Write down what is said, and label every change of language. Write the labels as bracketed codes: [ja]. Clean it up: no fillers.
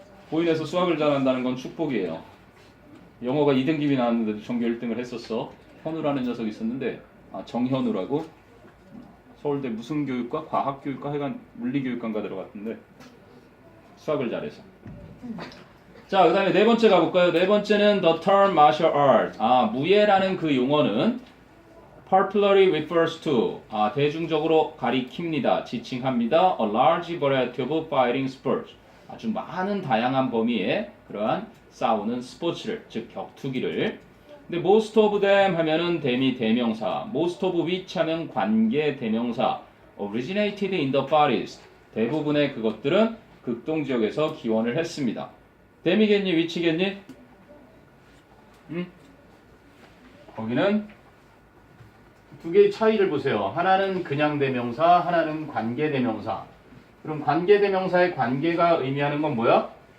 [ko] 보인에서 수학을 잘한다는 건 축복이에요. 영어가 2등급이 나왔는데도 전교 1등을 했었어. 현우라는 녀석이 있었는데, 정현우라고. 서울대 무슨 교육과 과학교육과 하여간 물리교육과인가 들어갔던데 수학을 잘해서. 자, 그 다음에 네 번째 가볼까요? 네 번째는 [en] the term martial art. [ko] 무예라는 그 용어는 [en] popularly refers to [ko] 대중적으로 가리킵니다. 지칭합니다. [en] a large variety of fighting sports. [ko] 아주 많은 다양한 범위의 그러한 싸우는 스포츠를, 즉 격투기를. [en] 근데 most of them 하면은 them이 대명사, most of which [ko] 하면 관계 대명사, [en] originated in the Far East. [ko] 대부분의 그것들은 극동 지역에서 기원을 했습니다. them이겠니, which겠니? 거기는 두 개의 차이를 보세요. 하나는 그냥 대명사, 하나는 관계 대명사. 그럼 관계 대명사의 관계가 의미하는 건 뭐야?